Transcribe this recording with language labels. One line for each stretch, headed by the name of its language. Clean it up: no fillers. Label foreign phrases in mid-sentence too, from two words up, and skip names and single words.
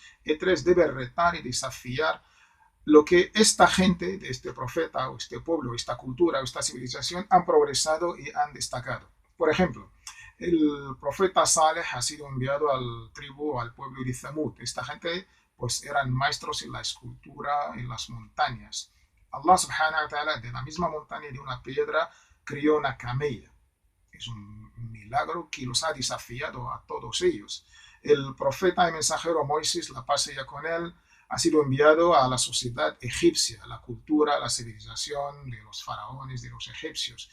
Spanish: Y tres, debe retar y desafiar lo que esta gente, de este profeta o este pueblo, esta cultura o esta civilización han progresado y han destacado. Por ejemplo, el profeta Saleh ha sido enviado al tribu, al pueblo de Thamud. Esta gente pues eran maestros en la escultura en las montañas.
Arabic: الله سبحانه وتعالى,
Spanish: de la misma montaña de una piedra, crió una camella. Es un milagro que los ha desafiado a todos ellos. El profeta y mensajero Moisés, la paz sea con él, ha sido enviado a la sociedad egipcia, la cultura, la civilización de los faraones, de los egipcios.